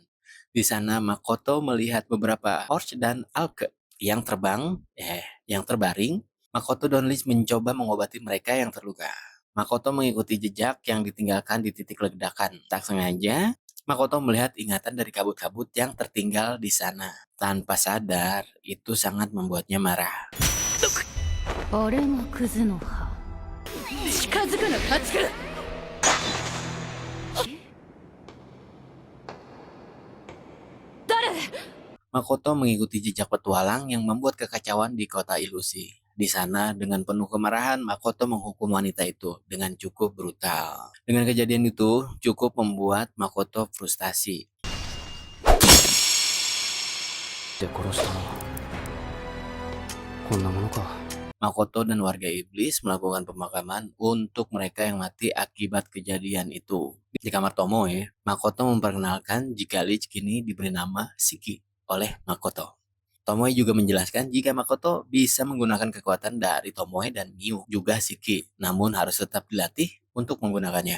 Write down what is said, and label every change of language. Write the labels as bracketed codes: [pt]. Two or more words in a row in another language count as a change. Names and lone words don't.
[id] Di sana Makoto melihat beberapa horse dan alke yang terbaring. Makoto dan Lich mencoba mengobati mereka yang terluka. Makoto mengikuti jejak yang ditinggalkan di titik ledakan. Tak sengaja, Makoto melihat ingatan dari kabut-kabut yang tertinggal di sana. Tanpa sadar, itu sangat membuatnya marah. [ja] 俺もクズの葉近づくな家畜。 [id] Makoto mengikuti jejak petualang yang membuat kekacauan di kota ilusi. Di sana, dengan penuh kemarahan, Makoto menghukum wanita itu dengan cukup brutal. Dengan kejadian itu, cukup membuat Makoto frustasi. [ja] で殺したな。こんなものか。 [id] Makoto dan warga iblis melakukan pemakaman untuk mereka yang mati akibat kejadian itu. Di kamar Tomoe, Makoto memperkenalkan jika Lich kini diberi nama Shiki oleh Makoto. Tomoe juga menjelaskan jika Makoto bisa menggunakan kekuatan dari Tomoe dan Miu, juga Shiki, namun harus tetap dilatih untuk menggunakannya.